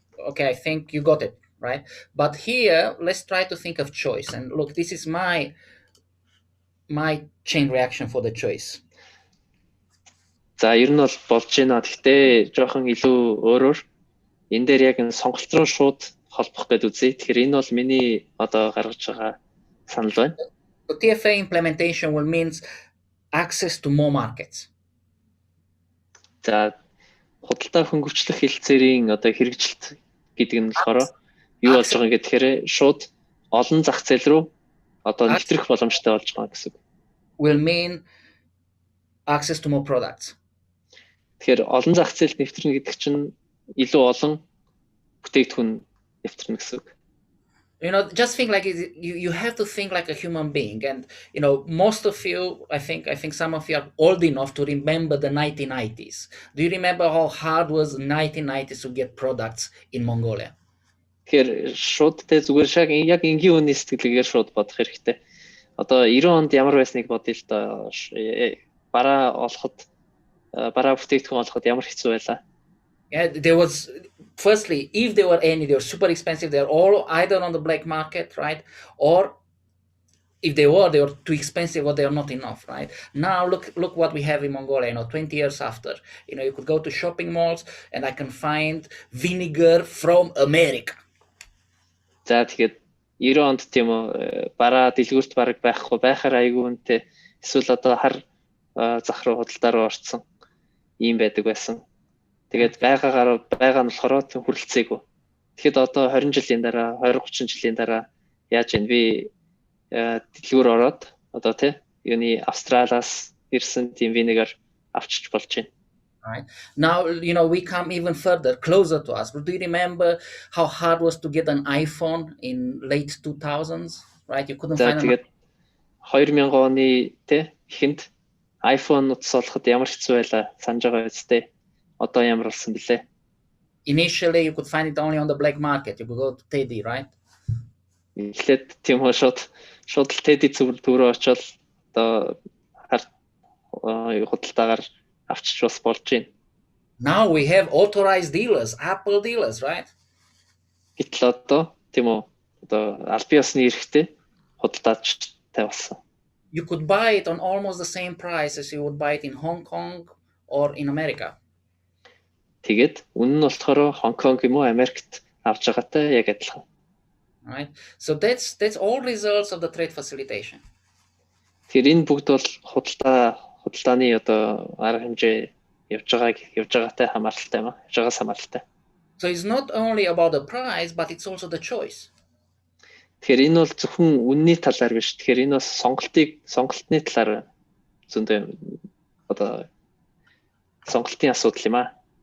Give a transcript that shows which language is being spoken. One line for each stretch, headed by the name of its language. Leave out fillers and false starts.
English: Okay, I think you got it, right? But here, let's try to think of choice. And look, this is my chain reaction for the choice.
Mongolian: За ер нь бол болж байна. Гэхдээ жоохон илүү өөрөөр энэ дээр яг энэ сонголт руу шууд холбох гэдэг үзье. Тэгэхээр энэ бол миний одоо гаргаж байгаа санал байна.
English: The TFA implementation will mean access to more markets.
Mongolian: За худалдаа хөнгөвчлөх хэлцээрийн одоо хэрэгжилт гэдэг нь болохоор юу болж байгаа гэхээр шууд олон зах зээл рүү одоо нэвтрэх боломжтой болж байгаа гэсэн.
English: Will mean access to more products.
Mongolian: Тэгэхээр олон зах зээлд нэвтрэнэ гэдэг чинь илүү олон бүтээгдэхүүн нэвтрэнэ гэсэн.
English: You know, just think like you have to think like a human being, and you know, most of you, I think some of you are old enough to remember the 1990s. Do you remember how hard was the 1990s to get products in Mongolia?
Mongolian: Тэгэхээр шууд тэ зүгээр яг энгийн үний сэтгэлгээр шууд бодох хэрэгтэй. Одоо 90 онд ямар байсныг бодъё л доо. Бараа бүтээгдэхүүн олоход ямар хэцүү байлаа.
English: Yeah, there was, firstly, if there were any, they were super expensive. They're all either on the black market, right? Or if they were too expensive or they are not enough, right? Now look what we have in Mongolia, you know, 20 years after. You know, you could go to shopping malls and I can find vinegar from America.
Mongolian: За тэгээд 90 онд тийм үү бараа дэлгүүрт бараг байхгүй байхаар айгүй үнэтэй эсвэл одоо хар зах руу худалдаа руу орсон ийм байдаг байсан. Тэгээд байгаа нь болохоор хүрэлцээгүй. Тэгэхэд одоо 20 жилийн дараа 20-30 жилийн дараа яаж ийн би дэлгүүр ороод одоо юуны Австралиас ирсэн тийм винегаар авчиж болж байна.
English: Right. Now, you know, we come even further, closer to us. But do you remember how hard it was to get an iPhone in late 2000s? Right? You couldn't find
Mongolian: an 2000 оны эхэнд iPhone утас олоход ямар хэцүү байлаа санаж байгаа үстэй. Одоо ямар болсон бэлээ?
English: Initially, you could find it only on the black market. You could go to Teddy, right?
Mongolian: Эхлээд тийм үү шууд л Teddy цуврал очоод одоо худалдаагаар авчиж бас болж байна.
English: Now we have authorized dealers, Apple dealers, right?
Mongolian: Гэтэл одоо тийм үү одоо албан ёсны эрхтэй худалдаачтай болсон.
English: You could buy it on almost the same price as you would buy it in Hong Kong or in America.
Mongolian: Тэгээд үнэн нь болохоор Хонконг юм уу Америкт авч байгаатай яг адилхан.
English: Right? So that's all results of the trade facilitation.
Mongolian: Тэр энэ бүгд бол худалдааны одоо арга хэмжээ явж байгаатай хамааралтай юм аа. Явж байгаас хамааралтай.
English: So it's not only about the price, but it's also the choice.
Mongolian: Тэгэхээр энэ бол зөвхөн үнний талаар биш. Тэгэхээр энэ бас сонголтны талаар зөндөө одоо сонголтын асуудал юм аа.